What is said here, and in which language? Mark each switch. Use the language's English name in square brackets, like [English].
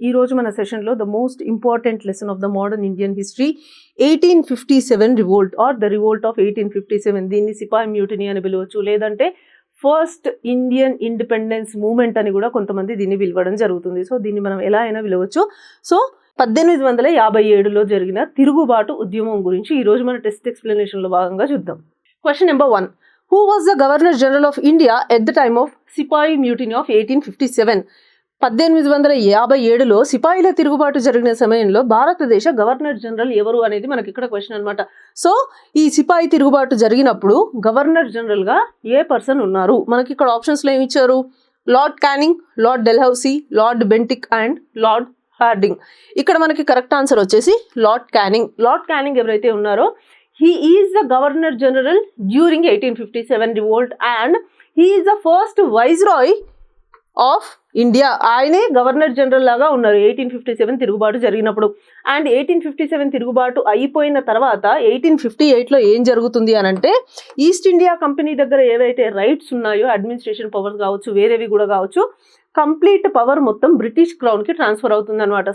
[Telugu] ఈ రోజు మన సెషన్ లో [English] the most important lesson of the modern Indian history 1857 revolt or the revolt of 1857. [Telugu] దీన్ని సిపాయి మ్యూటినీ అని పిలవచ్చు, లేదంటే ఫస్ట్ ఇండియన్ ఇండిపెండెన్స్ మూవ్మెంట్ అని కూడా కొంతమంది దీన్ని పిలవడం జరుగుతుంది. సో దీన్ని మనం ఎలా అయినా పిలవచ్చు. సో 1857లో జరిగిన తిరుగుబాటు ఉద్యమం గురించి ఈ రోజు మన టెస్ట్ ఎక్స్ప్లెనేషన్ లో భాగంగా చూద్దాం. [English] Question number 1. Who was the Governor General of India at the time of sepoy mutiny of 1857? [Telugu] 1857లో సిపాయిల తిరుగుబాటు జరిగిన సమయంలో భారతదేశ గవర్నర్ జనరల్ ఎవరు అనేది మనకి ఇక్కడ క్వశ్చన్ అనమాట. సో ఈ సిపాయి తిరుగుబాటు జరిగినప్పుడు గవర్నర్ జనరల్ గా ఏ పర్సన్ ఉన్నారు? మనకి ఇక్కడ ఆప్షన్స్ లో ఏమి ఇచ్చారు? Lord canning, lord డెల్హౌసీ, lord Bentinck and lord Hardinge. ఇక్కడ మనకి కరెక్ట్ ఆన్సర్ వచ్చేసి లార్డ్ క్యానింగ్. [English] Lord Canning [Telugu] ఎవరైతే ఉన్నారో [English] he is the governor general during 1857 revolt and he is the first viceroy of India. [Telugu] ఆయనే గవర్నర్ జనరల్ లాగా ఉన్నారు 1857 తిరుగుబాటు జరిగినప్పుడు. అండ్ 1857 తిరుగుబాటు అయిపోయిన తర్వాత 1858లో ఏం జరుగుతుంది అని అంటే, ఈస్ట్ ఇండియా కంపెనీ దగ్గర ఏవైతే రైట్స్ ఉన్నాయో, అడ్మినిస్ట్రేషన్ పవర్స్ కావచ్చు, వేరేవి కూడా కావచ్చు, కంప్లీట్ పవర్ మొత్తం బ్రిటిష్ క్రౌన్ కి ట్రాన్స్ఫర్ అవుతుంది అనమాట.